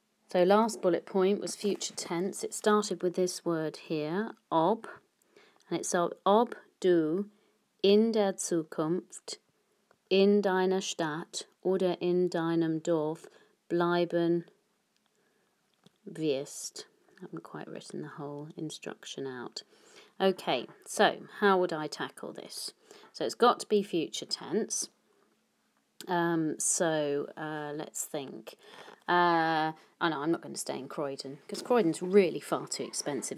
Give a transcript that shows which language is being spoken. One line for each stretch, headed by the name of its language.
English: So last bullet point was future tense. It started with this word here, ob. And it's
German: ob du in der Zukunft in deiner Stadt oder in deinem Dorf bleiben wirst.
English: I haven't quite written the whole instruction out. Okay, so how would I tackle this? So it's got to be future tense. Let's think. I know I'm not going to stay in Croydon because Croydon's really far too expensive.